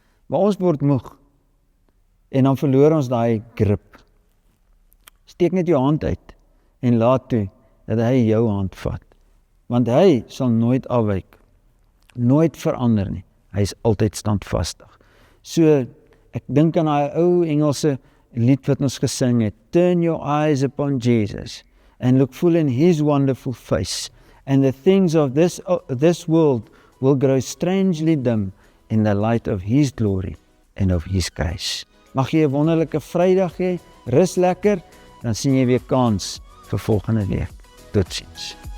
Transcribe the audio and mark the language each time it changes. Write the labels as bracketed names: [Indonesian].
[Afrikaans] Maar ons word moeg en dan verloor ons daai grip. Steek net jou hand uit en laat toe dat hy jou hand vat. Want hy sal nooit afwyk, nooit verander nie. Hy is altyd standvastig. So, ek dink aan daai ou Engelse lied wat ons gesing het, [English] Turn your eyes upon Jesus and look full in his wonderful face, and the things of this world will grow strangely dim in the light of his glory and of his grace. [Afrikaans] Mag jy 'n wonderlike Vrydag hê, rus lekker, dan sien jy weer kans vir volgende week. Totsiens.